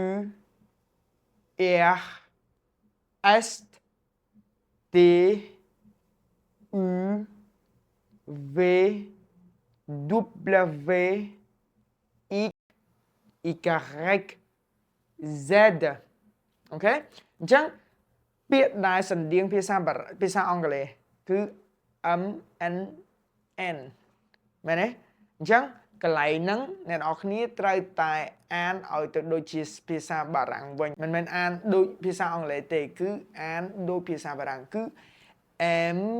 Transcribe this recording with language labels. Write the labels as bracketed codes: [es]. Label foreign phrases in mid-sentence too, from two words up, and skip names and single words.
[fr] R S T U V W X Y Z [km] អូខេអញ្ចឹងពាក្យដែលសំ ដៀងភាសាអង់គ្លេសគឺ [fr] M N N [km] មែនទេអញ្ចឹងកន្លែងហ្នឹងអ្នកនរគ្នាត្រូវតែអានឲ្យទៅដូចជាភាសាបារាំងវិញមិនមែនអានដូចភាសាអង់គ្លេសទេគឺអានដូចភាសាបារាំងគឺ M